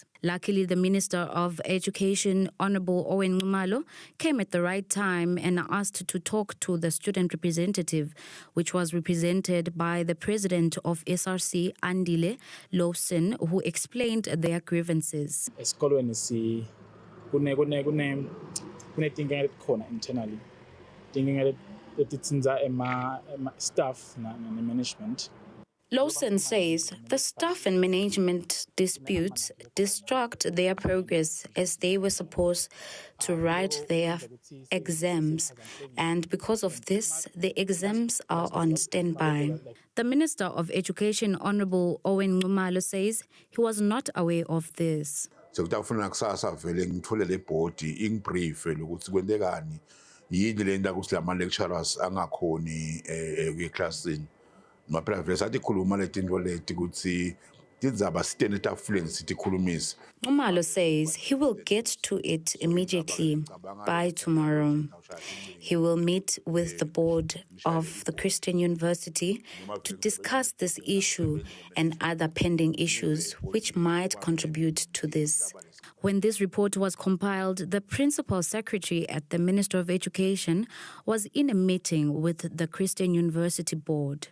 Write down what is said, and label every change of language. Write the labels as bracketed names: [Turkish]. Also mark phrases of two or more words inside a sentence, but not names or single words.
[English] Luckily, the Minister of Education, Honorable Owen Ngumalo, came at the right time and asked to talk to the student representative, which was represented by the president of SRC, Andile Lawson, who explained their grievances. [Swati] Esikolweni kunetinkinga letikhona internally. Tinkinga letitsinza ema staff na management. [English] Lawson says the staff and management disputes distract their progress as they were supposed to write their exams, and because of this, the exams are on standby. The Minister of Education, Honorable Owen Ngumalo, says he was not aware of this. [Swati] Sekutafuna kusasa vele ngithole le board ingibrief lokuthi kwendekani yini lenta ukuthi lama lecturers angakhoni eklasini. [English] Umalo says he will get to it immediately by tomorrow. He will meet with the board of the Christian University to discuss this issue and other pending issues which might contribute to this. When this report was compiled, the principal secretary at the Ministry of Education was in a meeting with the Christian University board.